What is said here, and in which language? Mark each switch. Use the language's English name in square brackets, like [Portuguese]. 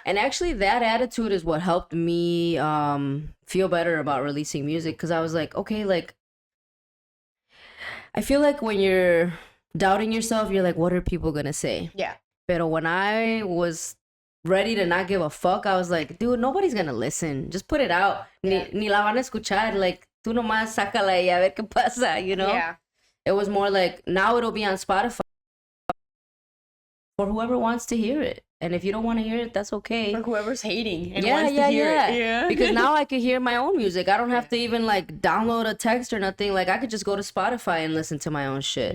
[English] And actually that attitude is what helped me feel better about releasing music, because I was like, okay, like I feel like when you're doubting yourself, you're like, what are people gonna say? Yeah. Pero when I was ready to not give a fuck, I was like, dude, nobody's gonna listen. Just put it out. Yeah. [Spanish] Ni la van a escuchar. Like, tú nomás sácala y a ver qué pasa, [English] you know? Yeah. It was more like, now it'll be on Spotify for whoever wants to hear it. And if you don't want to hear it, that's okay. For whoever's hating and wants to hear it. Yeah. Because now I can hear my own music. I don't have to even like download a text or nothing. Like I could just go to Spotify and listen to my own shit.